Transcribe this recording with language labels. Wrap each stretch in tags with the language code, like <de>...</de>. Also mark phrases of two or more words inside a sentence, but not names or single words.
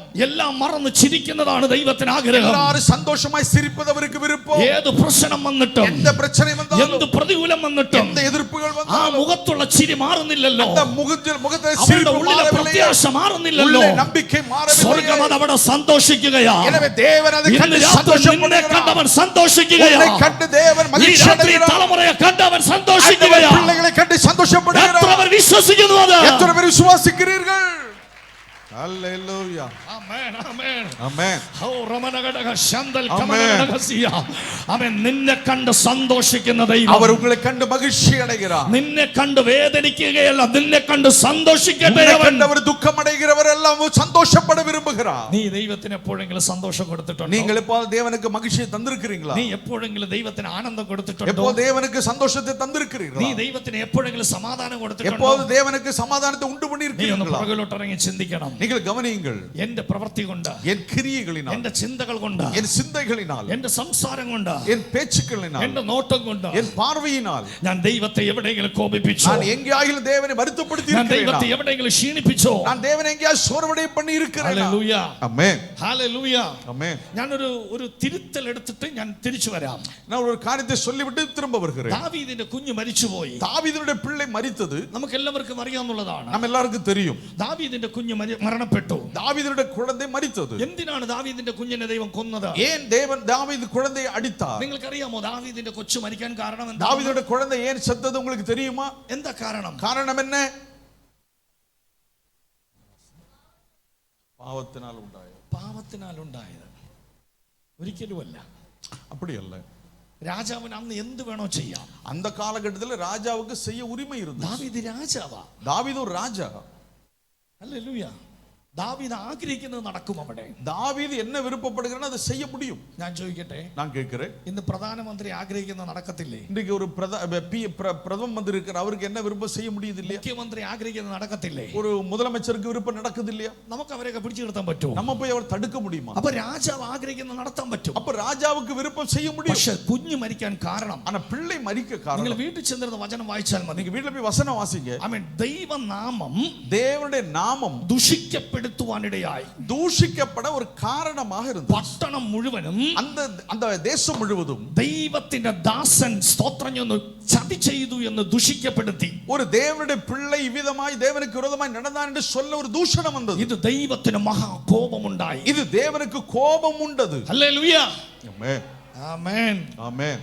<ml>എല്ലാം മറന്ന് ചിരിക്കുന്നതാണ് ദൈവത്തിന് ആഗ്രഹം.</ml> <ta>எல்லாரும் சந்தோஷமாய் சிரிப்பது அவருக்கு விருப்பம்.</ta> <ml>ഏത് പ്രശ്നം വന്നിട്ടും</ml> <ta>எந்த பிரச்சனை வந்தாலும்</ta> <ml>എന്ത് പ്രതികൂലം വന്നിട്ടും</ml> <ta>எந்த எதிர்ப்புகள் ആ வந்தாலும்</ta> <ml>മുഖത്തുള്ള ചിരി മാറുന്നില്ലല്ലോ,</ml> <ta>அந்த முகத்திலே</ta> <ml>അവരുടെ</ml> <ta>சிரிப்பு</ta> <ml>ഉള്ളിലെ</ml> <ta>மாறவில்லை,</ta> <ml>പ്രത്യാശ മാറുന്നില്ലല്ലോ.</ml> <ta>உள்ளே நம்பிக்கை</ta> <ml>സ്വർഗ്ഗം അത്</ml> <ta>மாறவில்லை.</ta> <ml>അവിടെ സന്തോഷിക്കുകയാ.</ml> <ta>எனவே தேவன் அதை</ta> <ml>ഇന്ന്</ml> <ta>கண்டு</ta> <ml>രാത്രി നിന്നെ</ml> <ta>சந்தோஷப்படுகிறார்.</ta> <ml>കണ്ടവൻ സന്തോഷിക്കുകയാ.</ml> <ta>உன்னை கண்டு தேவன்</ta> <ml>ഈ</ml> <ta>மகிழ்ச்சி</ta> <ml>രാത്രി</ml> <ta>அடைகிறார்.</ta> <ml>തലമുറയെ കണ്ടവൻ</ml> <ta>ஆண்டவர்</ta> <ml>സന്തോഷിക്കുകയാ.</ml> <ta>பிள்ளைகளை கண்டு</ta> <ml>എത്ര</ml> <ta>சந்தோஷப்படுகிறார்.</ta> <ml>പേർ വിശ്വസിക്കുന്നു അത്?</ml> <ta>எத்தனை பேர் விசுவாசிக்கிறீர்கள்? ஹல்லேலூயா.</ta> <ml>ആമേൻ, ആമേൻ.</ml> <ta>ஆமென். ഓ റമനഗടക ശന്തൽ</ta> <ml>ആമേൻ. കമനഗടകസിയ. അവൻ നിന്നെ കണ്ട് സന്തോഷിക്കുന്ന ദൈവം.</ml> <ta>அவர் உங்களை கண்டு மகிழ்ச்சி அடைகிறார்.</ta> <ml>നിന്നെ കണ്ട് വേദനിക്കുകയല്ല, നിന്നെ കണ്ട് സന്തോഷിക്കട്ടെ</ml> <ta>உங்களை</ta> <ml>അവൻ.</ml> <ta>கண்டு அவர் துக்கம் அடைகிறவர் எல்லாம் சந்தோஷப்பட விரும்புகிறார்.</ta> <ml>നീ ദൈവത്തിന് എപ്പോഴെങ്കിലും സന്തോഷം കൊടുത്തിട്ടുണ്ടോ?</ml> <ta>நீங்கள் எப்போ தேவனுக்கு மகிழ்ச்சியை தந்திருக்கிறீங்களா?</ta> <ml>നീ എപ്പോഴെങ്കിലും ദൈവത്തിന് ആനന്ദം കൊടുത്തിട്ടുണ്ടോ?</ml> <ta>எப்போ தேவனுக்கு சந்தோஷத்தை</ta> <ml>നീ</ml> <ta>தந்திருக்கிறீர்களா?</ta> <ml>ദൈവത്തിന് എപ്പോഴെങ്കിലും സമാധാനം കൊടുത്തിട്ടുണ്ടോ?</ml> <ta>எப்போது தேவனுக்கு சமாதானத்தை உண்டு</ta> <ml>നീ ഒന്ന്</ml> <ta>பண்ணியிருக்கிறீர்களா?</ta> <ml>പുറകിലോട്ട് ഇറങ്ങി ചിന്തിക്കണം.</ml> <ta>நீங்கள் கவனியுங்கள்.</ta> <ml>എന്റെ പ്രവൃത്തി കൊണ്ട്,</ml> <ta>என் கிரியைகளினால்,</ta> <ml>എന്റെ ചിന്തകൾ കൊണ്ട്,</ml> <ta>என் சிந்தைகளினால்,</ta> <ml>എന്റെ സംസാരം കൊണ്ട്,</ml> <ta>என் பேச்சுக்களினால்,</ta> <ml>എന്റെ നോട്ടം കൊണ്ട്</ml> <ta>என் பார்வையினால்</ta> <ml>ഞാൻ ദൈവത്തെ എവിടെയെങ്കിലും കോപിപ്പിച്ചോ?</ml> <ta>நான் എங்கேயாகிலும் தேவனை வருத்தப்படுத்தி</ta> <ml>ഞാൻ ദൈവത്തെ</ml> <ta>இருக்கிறேனா?</ta> <ml>എവിടെയെങ്കിലും ക്ഷീണിപ്പിച്ചോ?</ml> <ta>நான் தேவனை எங்கேயாவது சோர்வடைய பண்ணி இருக்கிறேனா?</ta> <ml>ഹല്ലേലൂയ,</ml> <ta>ஆமென்.</ta> <ml>ഹല്ലേലൂയ.</ml> <ta>ஆமென்.</ta> <ml>ഞാനൊരു തിരുത്തൽ എടുത്തിട്ട് ഞാൻ തിരിച്ചു വരാം.</ml> <ta>நான் ஒரு காரியத்தை சொல்லிவிட்டு திரும்ப வருகிறேன்.</ta> <ml>ദാവീദിന്റെ കുഞ്ഞ് മരിച്ചുപോയി.</ml> <ta>தாவீதுடைய பிள்ளை மரித்தது</ta> <ml>നമുക്ക് എല്ലാവർക്കും അറിയാവുന്നതാണ്.</ml> <ta>நம்ம எல்லாருக்கும் தெரியும்.</ta> <ml>ദാവീദിന്റെ കുഞ്ഞ് മരണപ്പെട്ടു.</ml> <ta>தாவீதுடைய குழந்தை மரித்தது.</ta> <ml>എന്തിനാണ് ദാവീദിന്റെ കുഞ്ഞിനെ ദൈവം കൊന്നത്?</ml> <ta>ஏன் தேவன் தாவீது குழந்தையை அடித்தார்?</ta> <ml>നിങ്ങൾക്കറിയാമോ ദാവീദിന്റെ കൊച്ചു മരിക്കാൻ കാരണം എന്താ?</ml> <ta>தாவீதுடைய குழந்தை ஏன் செத்தது உங்களுக்கு தெரியுமா?</ta> <ml>എന്താ കാരണം?</ml> <ta>காரணம் என்ன? பாவத்தினால் உண்டாயது.</ta> <ml>പാപത്തിനാൽ ഉണ്ടായത്, ഒരിക്കലുമല്ല.</ml> <ta>அப்படி அல்ல.</ta> <ml>രാജാവിന് അന്ന് എന്ത് വേണോ ചെയ്യാം.</ml> <ta>அந்த காலகட்டத்தில் ராஜாவுக்கு செய்ய உரிமை இருந்தது.</ta> <ml>ദാവീദ് രാജാവാ.</ml> <ta>தாவீது ஒரு ராஜா.</ta> <ml>ഹല്ലേലൂയ. ദാവീദ് ആഗ്രഹിക്കുന്നത് നടക്കും അവിടെ.</ml> <ta>தாவீது என்ன விருப்பப்படுகிறானோ அதை செய்ய முடியும்.</ta> <ml>ഞാൻ ചോദിക്കട്ടെ,</ml> <ta>நான் கேட்கிறேன்,</ta> <ml>ഇന്ന് പ്രധാനമന്ത്രി ആഗ്രഹിക്കുന്നത് നടക്കത്തില്ലേ?</ml> <ta>இன்றைக்கு ஒரு பிரதம மந்திரி இருக்கிற, அவருக்கு என்ன விருப்பம் செய்ய முடியுது இல்லையா?</ta> <ml>മുഖ്യമന്ത്രി ആഗ്രഹിക്കുന്നത് നടക്കത്തില്ലേ?</ml> <ta>ஒரு முதலமைச்சருக்கு விருப்பம் நடக்குது இல்லையா?</ta> <ml>നമുക്ക് അവരെയൊക്കെ പിടിച്ചു നിർത്താൻ പറ്റുമോ?</ml> <ta>நம்ம போய் அவர் தடுக்க முடியுமா?</ta> <ml>അപ്പൊ രാജാവ് ആഗ്രഹിക്കുന്നത് നടത്താൻ പറ്റും.</ml> <ta>அப்ப ராஜாவுக்கு விருப்பம் செய்ய முடியும்.</ta> <ml>പക്ഷെ കുഞ്ഞ് മരിക്കാൻ കാരണം,</ml> <ta>ஆனா பிள்ளை மரிக்க</ta> <ml>നിങ്ങൾ</ml> <ta>காரணம்,</ta> <ml>വീട്ടിൽ ചെന്നിരുന്ന വചനം വായിച്ചാൽ മതി.</ml> <ta>நீங்க வீட்டுல போய் வசனம் வாசிங்க.</ta> <ml>ആമേൻ. ദൈവനാമം</ml> <ta>தேவனுடைய நாமம்</ta> <ml>ദുഷിക്കപ്പെടുത്തുവാനിടയായി.</ml> <ta>தூஷிக்கப்பட ஒரு காரணமாக இருந்தது.</ta> <ml>പട്ടണം മുഴുവനും,</ml> <ta>அந்த தேசம் முழுவதும்</ta> <ml>ദൈവത്തിന്റെ ദാസൻ സ്തോത്രം ചെയ്യുന്നു ചതി ചെയ്തു എന്ന് ദുഷിക്കപ്പെടുത്തി.</ml> <ta>ஒரு தேவனுடைய பிள்ளை இவ்விதமாய் தேவனுக்கு விரோதமாய் நடந்தான் என்று சொல்ல ஒரு தூஷணம் வந்தது.</ta> <ml>ഇത് ദൈവത്തിന് മഹാ കോപമുണ്ടായി.</ml> <ta>இது தேவனுக்கு கோபம் உண்டது.</ta> <ml>ഹല്ലേലൂയ,</ml> <ta>ஆமென்.</ta> <ml>ആമേൻ,</ml> <ta>ஆமென்.</ta>